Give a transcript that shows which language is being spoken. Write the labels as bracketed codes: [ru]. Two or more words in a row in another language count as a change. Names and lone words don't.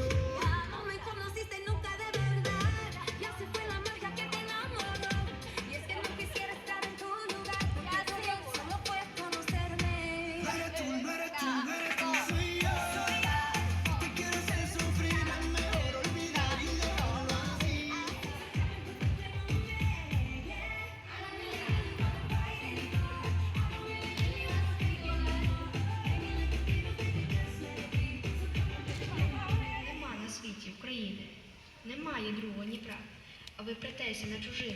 [es] No me conociste nunca de verdad, ya se fue la magia que te enamoró. Y es que no quisiera estar en tu lugar, porque solo puedes conocerme. No eres tú, no eres tú, no eres tú, soy yo. Te quiero hacer sufrir, es mejor olvidar y dejarlo así. [uk] Нема на світі України, немає другого Дніпра, а ви претеся на чужину.